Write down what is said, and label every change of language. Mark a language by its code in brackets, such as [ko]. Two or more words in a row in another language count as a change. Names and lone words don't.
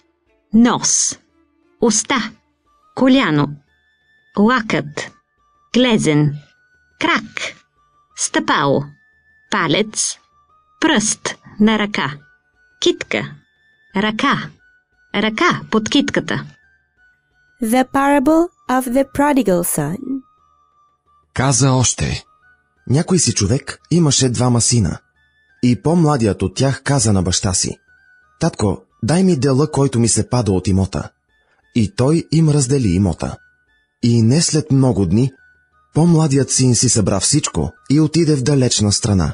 [bg] нос, уста, коляно, лакът, глезен, крак, стъпало, палец, пръст на ръка, китка, ръка, ръка под китката. [en] The parable of the prodigal son. [bg] Каза още: някой си човек имаше двама сина. И по-младият от тях каза на баща си: татко, дай ми дела, който ми се пада от имота. И той им раздели имота. И не след много дни, по-младият син си събра всичко и отиде в далечна страна.